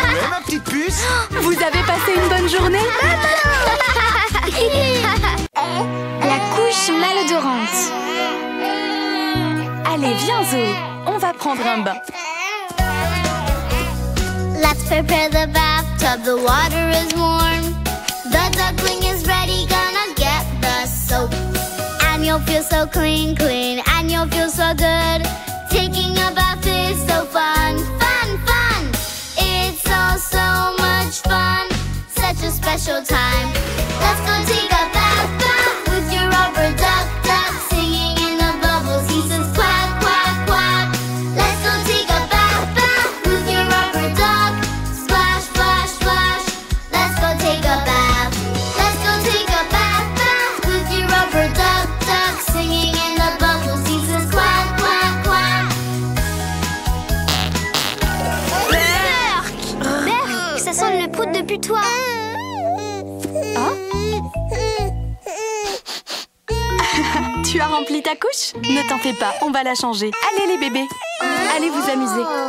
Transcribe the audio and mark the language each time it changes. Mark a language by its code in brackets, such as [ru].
[fr] Ma petite puce. Vous avez passé une bonne journée? La couche malodorante. Allez, viens Zoé, on va prendre un bain. [en] Let's prepare the bathtub, the water is warm. The duckling is ready, gonna get the soap. And you'll feel so clean, clean, and you'll feel so good. Taking a bath is so fun, fun, fun. It's all so much fun, such a special time. Let's go take a bath, bath with your rubber duck, duck. Singing in the bubbles, he says quack, quack, quack. Let's go take a bath, bath with your rubber duck. Splash, splash, splash. Let's go take a bath. Let's go take a bath, bath with your rubber duck, duck. Singing in the bubbles, he says quack, quack, quack. [fr] Berk, ça sent le prout de putois. Tu as rempli ta couche? Ne t'en fais pas, on va la changer. Allez les bébés, allez vous amuser.